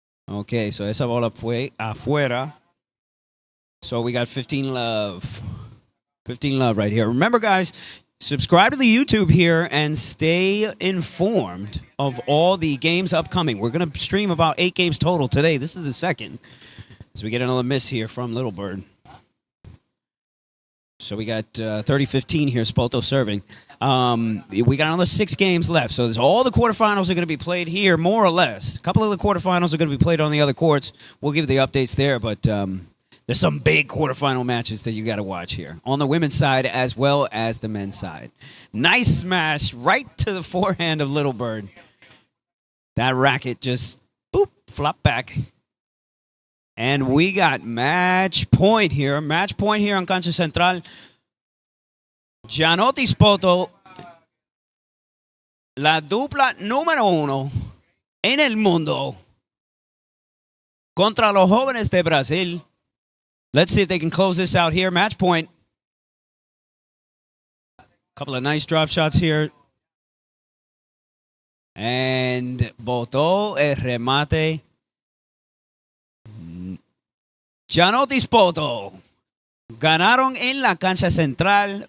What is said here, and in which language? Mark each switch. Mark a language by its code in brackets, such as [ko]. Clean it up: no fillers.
[es] Okay, so esa bola fue afuera. [en] So we got 15 love. 15 love right here. Remember, guys, subscribe to the YouTube here and stay informed of all the games upcoming. We're going to stream about 8 games total today. This is the second. So we get another miss here from Little Bird. So we got 30-15 here, Spoto serving. We got another 6 games left. So all the quarterfinals are going to be played here, more or less. A couple of the quarterfinals are going to be played on the other courts. We'll give the updates there, but there's some big quarterfinal matches that you got to watch here on the women's side as well as the men's side. Nice smash right to the forehand of Little Bird. That racket just, boop, flop back. And we got match point here. Match point here on Cancha Central. [es] Gianotti Spoto, la dupla número 1 en el mundo contra los jóvenes de Brasil. [en] Let's see if they can close this out here. Match point. Couple of nice drop shots here. [es] And botó el remate. Gianotti Spoto ganaron en la cancha central.